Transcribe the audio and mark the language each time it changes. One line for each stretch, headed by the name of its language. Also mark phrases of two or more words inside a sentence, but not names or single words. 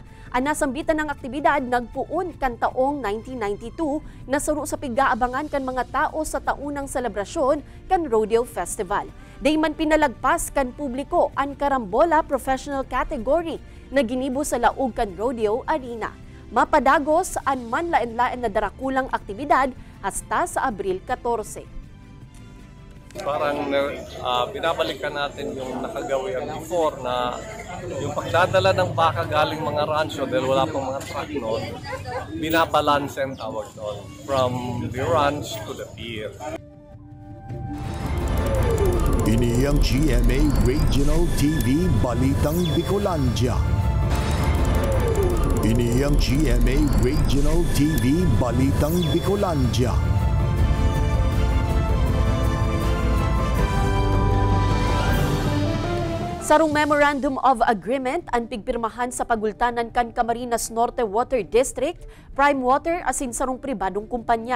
Bikol: Ang nasambitan ng aktibidad nagpuon kan taong 1992 na suro sa pigaabangan kan mga tao sa taunang selebrasyon kan Rodeo Festival. Dayman pinalagpas kan publiko ang karambola professional category na ginibo sa laog kan Rodeo Arena. Mapadagos ang manlain-lain na darakulang aktibidad hasta sa Abril 14.
Filipino: Parang binabalikan natin yung nakagawian before na yung pagdadala ng baka galing mga rancho dahil wala pang mga truck noon, binabalance ang tawag doon
English: from the ranch to the pier.
Bikol: Ini ang GMA Regional TV Balitang Bicolandia. Ini ang GMA Regional TV Balitang Bicolandia. Sarong Memorandum of Agreement ang pigpirmahan sa pagultanan kan Camarines Norte Water District, Prime Water asin sarong pribadong kumpanya.